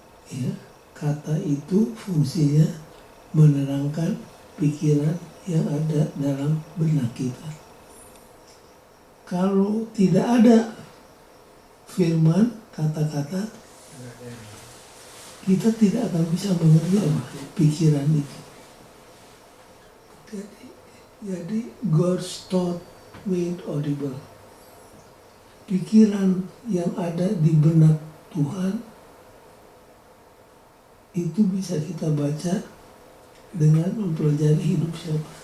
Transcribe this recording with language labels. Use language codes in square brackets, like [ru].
[id] Ya, kata itu fungsinya menerangkan pikiran yang ada dalam benak kita. Kalau tidak ada firman, kata-kata, kita tidak akan bisa mengerti apa pikiran itu. Jadi [en] God's thought made audible. [id] Pikiran yang ada di benak Tuhan itu bisa kita baca dengan mempelajari hidup siapa?